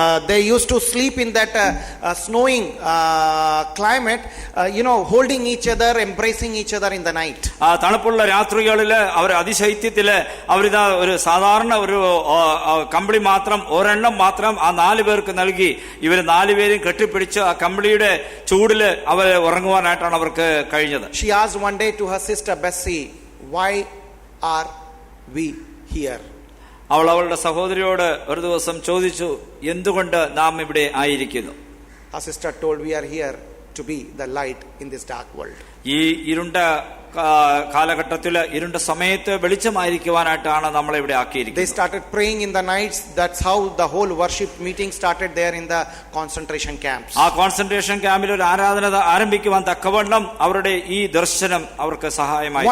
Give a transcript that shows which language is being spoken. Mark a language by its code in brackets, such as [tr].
[en] They used to sleep in that snowing climate, holding each other, embracing each other in the night. [ml] തണുപ്പുള്ള രാത്രികളില് അവർ അതിശൈത്യത്തില് അവരിതാ ഒരു സാധാരണ ഒരു കമ്പിളി മാത്രം, ഒരെണ്ണം മാത്രം ആ 4 പേർക്ക് നൽകി ഇവർ 4 പേരും കെട്ടിപ്പിടിച്ച് ആ കമ്പിളിയുടെ ചൂടില് അവർ ഉറങ്ങുവാനായിട്ടാണ് അവർക്ക് കഴിഞ്ഞത്. [en] She asked one day to her sister Bessie, "Why are we here?" [ml] അവളുടെ സഹോദരിയോട് ഒരു ദിവസം ചോദിച്ചു, എന്തുകൊണ്ട് നാം ഇവിടെ ആയിരിക്കുന്നു? [en] Her sister told, "We are here to be the light in this dark world." [ml] ഈ ഇരുണ്ട കാലഘട്ടത്തില്, ഇരുണ്ട സമയത്ത് വെളിച്ചമായിരിക്കുവാനായിട്ടാണ് നമ്മളെ ഇവിടെ ആക്കിയിരിക്കുന്നത്. [en] They started praying in the nights. That's how the whole worship meeting started there in the concentration camps. [ml] ആ concentration ക്യാമ്പിൽ ഒരു ആരാധന ആരംഭിക്കുവാൻ തക്കവണ്ണം അവരുടെ ഈ ദർശനം അവർക്ക് സഹായമായി.